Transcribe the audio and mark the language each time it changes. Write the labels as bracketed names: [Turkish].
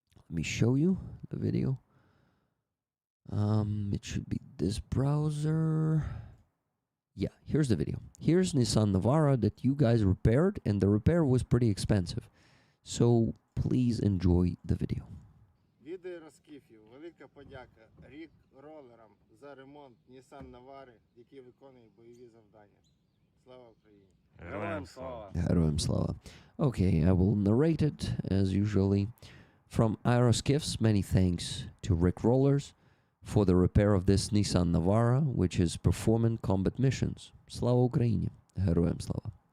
[English] Let me show you the video. It should be this browser. Yeah, here's the video. Here's Nissan Navara that you guys repaired, and the repair was pretty expensive. So please enjoy the video. [Ukrainian] Від аероскіфів велика подяка рік ролерам за ремонт Nissan Navara, який виконує бойові завдання. Слава Україні! Героям слава! Героям слава. [English] Okay, I will narrate it as usually. From Aeroskiffs, many thanks to Rick Rollers for the repair of this Nissan Navara, which is performing combat missions. [Ukrainian] Slava Ukraini. Героям слава.